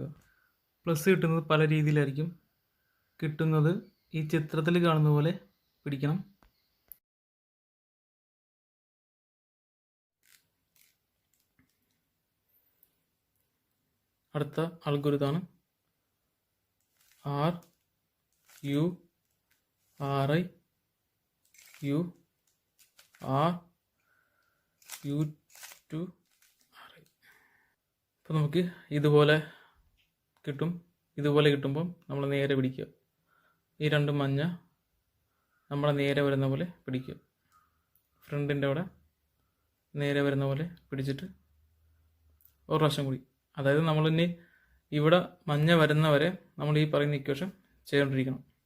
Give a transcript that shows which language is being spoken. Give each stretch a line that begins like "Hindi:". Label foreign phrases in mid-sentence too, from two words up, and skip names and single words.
Malayalam: പ്ലസ് കിട്ടുന്നത് പല രീതിയിലായിരിക്കും കിട്ടുന്നത്. ഈ ചിത്രത്തിൽ കാണുന്ന പോലെ പിടിക്കണം. അടുത്ത അൽഗോരിതമാണ്
English: R U R I U R U to R I.
Malayalam: അപ്പോൾ നമുക്ക് ഇതുപോലെ കിട്ടും. ഇതുപോലെ കിട്ടുമ്പം നമ്മൾ നേരെ പിടിക്കുക. ഈ രണ്ട് മഞ്ഞ നമ്മളെ നേരെ വരുന്ന പോലെ പിടിക്കുക. ഫ്രണ്ടിൻ്റെ അവിടെ നേരെ വരുന്ന പോലെ പിടിച്ചിട്ട് ഒരു പ്രാവശ്യം കൂടി, അതായത് നമ്മളിനി ഇവിടെ മഞ്ഞ വരുന്നവരെ നമ്മൾ ഈ പറയുന്ന ഇക്വേഷൻ ചെയ്തുകൊണ്ടിരിക്കണം.